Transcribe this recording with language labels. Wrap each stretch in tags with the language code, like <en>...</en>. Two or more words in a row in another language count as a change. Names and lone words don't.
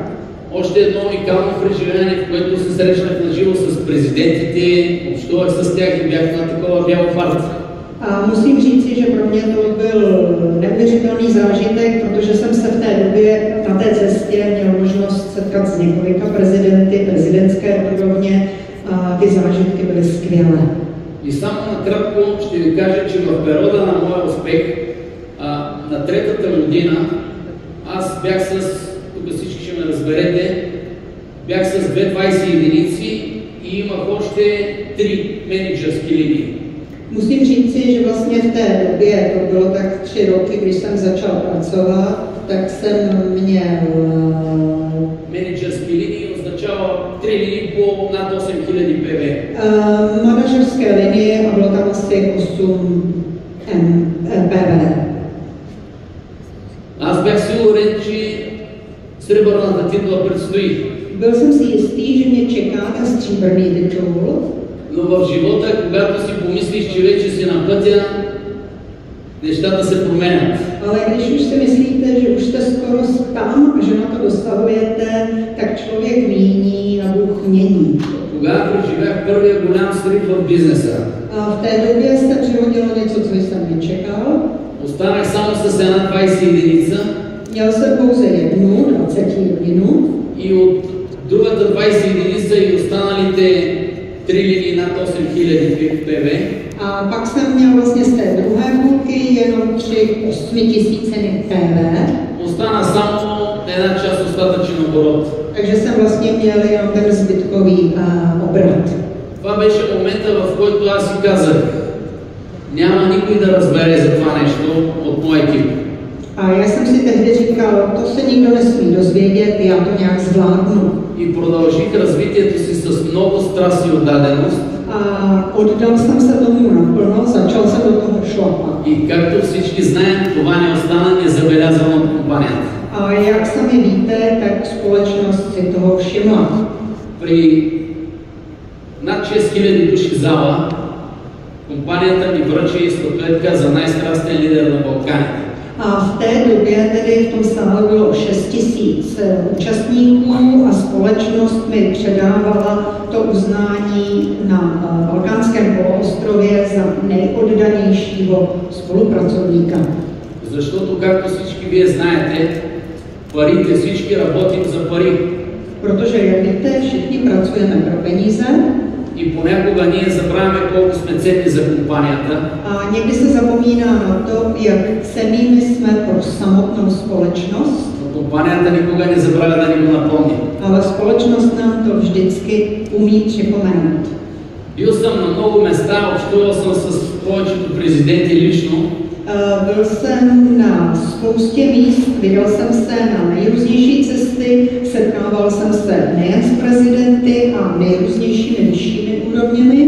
<bg>Още едно уникално преживяване, в което се срещнах на живо с президентите, общувах с тях и бях на такова бяло парти.</bg> <cs>A musím říci, že pro mě to byl neuvěřitelný zážitek, protože jsem se v té době na té cestě měl možnost setkat s několika prezidenty, prezidentské úrovně a ty zážitky byly skvělé.</cs> <bg>И само накратко ще ви кажа, че в периода на моя успех, на третата година, аз бях с, тук всички ще ме разберете, бях с 220 единици и имах още 3 менеджерски линии.</bg> <cs>Musím říci, že vlastně v té době, to bylo tak 3 roky, když jsem začal pracovat, tak jsem měl...</cs> <bg>Менеджерски линии означава 3 линии по над 8000 ПВ.</bg> <cs>Manažerské linie a bylo tam asi 8 ПВ.</cs> <bg>Аз бях сигурен, че сребърната титла предстои.</bg> <cs>Byl jsem si jistý, že mě čeká ten stříbrný titul.</cs> <bg>Но в живота, когато си помислиш, че вече си на пътя, нещата се променят.</bg> <cs>Ale když už si myslíte, že už jste skoro tam a že na to dosahujete, tak člověk míní a Bůh mění.</cs> <bg>Тогава преживях първия голям срив в бизнеса.</bg> <cs>A v té době se přihodilo něco, co jsem nečekal.</cs> <bg>Останах само с една 20 единица.</bg> <cs>Měl jsem pouze jednu 20 jedinu.</cs> <bg>И от другата 20 единица и останалите 3 линии над 8000 ПВ.</bg> <cs>A pak jsem měl vlastně z té druhé půlky jenom 3 8000 ПВ.</cs> <bg>Остана само една част остатъчен оборот.</bg> <cs>Takže jsem vlastně měl jenom ten zbytkový obrat.</cs> <bg>Това беше момента, в който аз си казах, няма никой да разбере за това нещо от моя екип.</bg> <cs>A já jsem si tehdy říkal, to se nikdo nesmí dozvědět, já to nějak zvládnu.</cs> <bg>И продължих развитието си с много страст и отдаденост.</bg> <cs>A oddal jsem se tomu naplno, začal jsem do toho šlapat.</cs> <bg>И както всички знаем, това не остана незабелязано от компанията.</bg> <cs>A jak sami víte, tak společnost si toho všimla.</cs> <bg>при над 6000 души зала, компанията ми връчи статуетка за най-страстен лидер на Балканите.</bg> <cs>A v té době tedy v tom sále bylo 6 000 účastníků a společnost mi předávala to uznání na Balkánském poloostrově za nejoddanějšího spolupracovníka.</cs> <bg>Защото, както всички вие знаете, парите, всички работим за пари.</bg> <cs>Protože, jak víte, všichni pracujeme pro peníze.</cs> <bg>И понякога ние забравяме колко сме ценни за компанията.</bg> <cs>A někdy se zapomíná na to, jak cennými jsme pro samotnou společnost.</cs> <bg>Но компанията никога не забравя да ни го напомни.</bg> <cs>Ale společnost nám to vždycky umí připomenout.</cs> <bg>Бил съм на много места, общувал съм с повечето президенти лично.</bg> <cs>Byl jsem na spoustě míst, vydal jsem se na nejrůznější cesty, setkával jsem se nejen s prezidenty a nejrůznějšími vyššími úrovněmi.</cs>